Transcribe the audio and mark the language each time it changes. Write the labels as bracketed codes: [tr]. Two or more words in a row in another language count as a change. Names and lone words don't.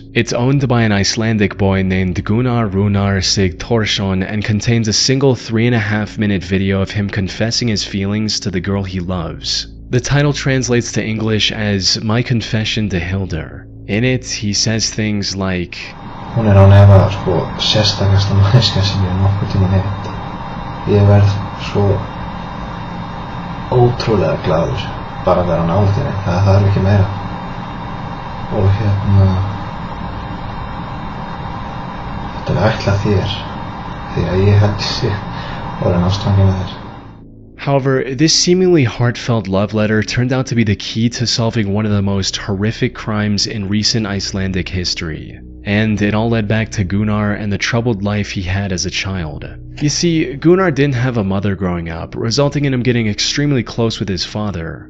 [en] It's owned by an Icelandic boy named Gunnar Runar Sigthorsson and contains a single 3.5-minute video of him confessing his feelings to the girl he loves. The title translates to English as My Confession to Hildur. In it, he says things like, [is] Hún án efa sérstakasta manneskja sem ég nokkuð tímann hitt. Ég verð svo ótrúlega glaður bara að vera nálægt henni. Það þarf ekki meira. Og þetta ætlað þér því að ég held sig orðinn ástfanginn með þér. [en] However, this seemingly heartfelt love letter turned out to be the key to solving one of the most horrific crimes in recent Icelandic history. And it all led back to Gunnar and the troubled life he had as a child. You see, Gunnar didn't have a mother growing up, resulting in him getting extremely close with his father.